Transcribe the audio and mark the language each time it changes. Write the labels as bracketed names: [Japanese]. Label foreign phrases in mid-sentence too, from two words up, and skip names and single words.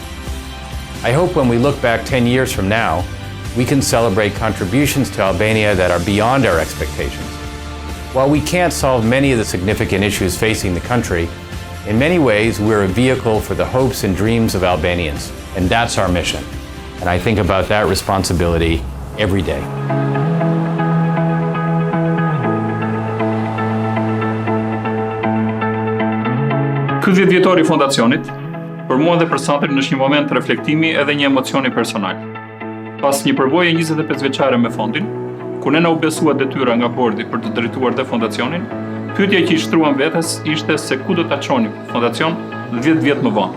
[English] I hope when we look back 10 years from now, we can celebrate contributions to Albania that are beyond our expectations. While we can't solve many of the significant issues facing the country, in many ways we're a vehicle for the hopes and dreams of Albanians, and that's our mission. And I think about that responsibility every day. [Albanian] Ky 10 vjetori i fondacionit, për mua dhe për Satrin është një moment reflektimi edhe një emocioni personal. Pas një përvoje 25 vjeçare me fondin, ku ne na u besua detyra nga bordi për të drejtuar dhe fondacionin, pyetja që i shtruam vetes ishte se ku do ta çonim fondacion 10 vjet më vonë.